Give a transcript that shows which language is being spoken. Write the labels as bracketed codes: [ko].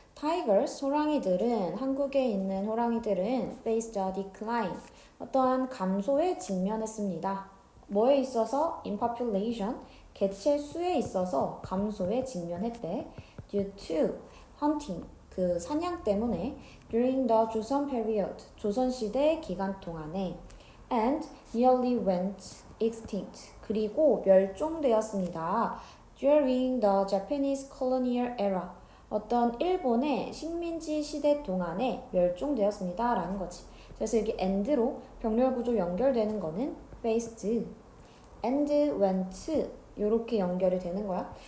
[ko] Tigers, 호랑이들은, 한국에 있는 호랑이들은 [en] faced a decline, [ko] 어떠한 감소에 직면했습니다. 뭐에 있어서? [en] In population, [ko] 개체 수에 있어서 감소에 직면했대. [en] Due to hunting, [ko] 그 사냥 때문에 [en] during the 조선 period, [ko] 조선시대 기간 동안에 [en] and nearly went extinct, [ko] 그리고 멸종되었습니다. [en] During the Japanese colonial era, [ko] 어떤 일본의 식민지 시대 동안에 멸종되었습니다 라는 거지. 그래서 여기 and로 병렬 구조 연결되는 거는 faced, and went 이렇게 연결이 되는 거야.